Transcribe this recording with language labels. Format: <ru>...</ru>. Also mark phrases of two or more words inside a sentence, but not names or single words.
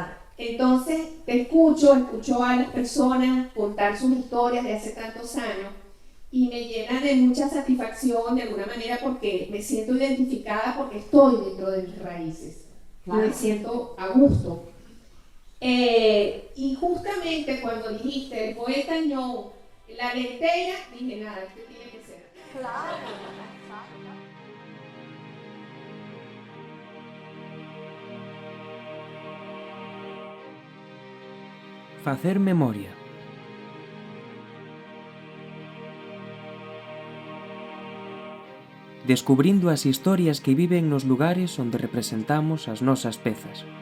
<es>Entonces escucho a las personas contar sus historias de hace tantos años y me llena de mucha satisfacción de alguna manera porque me siento identificada porque estoy dentro de mis raíces. Claro. Y me siento a gusto. Y justamente cuando dijiste el poeta ñou, la leiteira, dije nada, esto tiene que ser. Claro.</es> <gl>Facer memoria. Descubrindo as historias que viven nos lugares onde representamos as nosas pezas.</gl>